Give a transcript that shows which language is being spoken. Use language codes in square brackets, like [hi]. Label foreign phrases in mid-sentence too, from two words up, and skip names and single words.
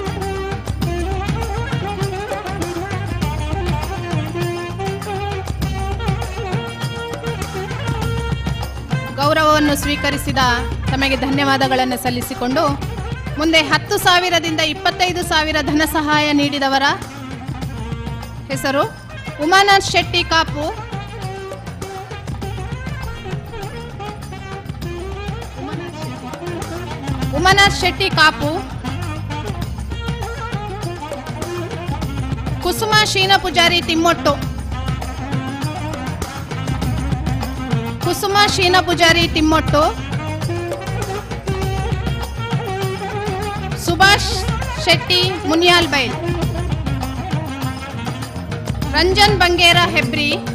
[kn] ಗೌರವವನ್ನು ಸ್ವೀಕರಿಸಿದ ತಮಗೆ ಧನ್ಯವಾದಗಳನ್ನು ಸಲ್ಲಿಸಿಕೊಂಡು ಮುಂದೆ 10,000ದಿಂದ 25,000 ಧನ ಸಹಾಯ ನೀಡಿದವರ ಹೆಸರು ಉಮಾನಾಥ್ ಶೆಟ್ಟಿ ಕಾಪು, ಉಮಾನಾಥ್ ಶೆಟ್ಟಿ ಕಾಪು, ಕುಸುಮ ಶೀನ ಪೂಜಾರಿ ತಿಮ್ಮೊಟ್ಟು, ಕುಸುಮ ಶೀನ ಪೂಜಾರಿ ತಿಮ್ಮೊಟ್ಟು, ಸುಭಾಷ್ ಶೆಟ್ಟಿ ಮುನಿಯಾಲ್ ಬೈಲ್, ರಂಜನ್ ಬಂಗೇರ ಹೆಬ್ರಿ,